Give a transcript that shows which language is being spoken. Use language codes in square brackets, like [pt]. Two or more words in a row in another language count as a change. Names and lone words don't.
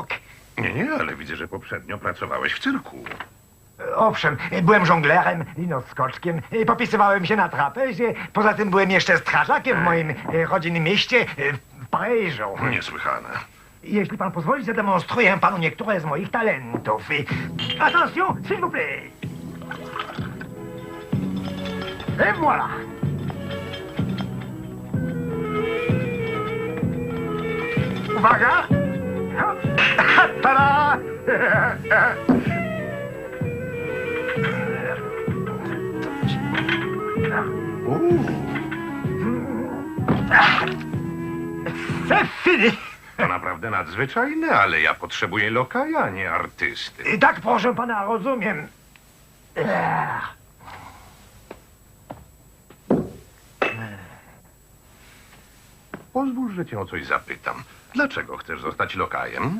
[pl] Nie, ale widzę, że poprzednio pracowałeś w cyrku. Owszem, byłem żonglerem, linoskoczkiem, popisywałem się na trapezie, poza tym byłem jeszcze strażakiem w moim rodzinnym mieście w Paryżu. Niesłychane. Jeśli pan pozwoli, zademonstruję panu niektóre z moich talentów. [fr] Attention, s'il vous plaît. Et voilà. [pl] Uwaga! [fr] Tada! C'est fini! [pl] To naprawdę nadzwyczajne, ale ja potrzebuję lokaja, a nie artysty. Tak, proszę pana, rozumiem. Pozwól, że cię o coś zapytam. Dlaczego chcesz zostać lokajem?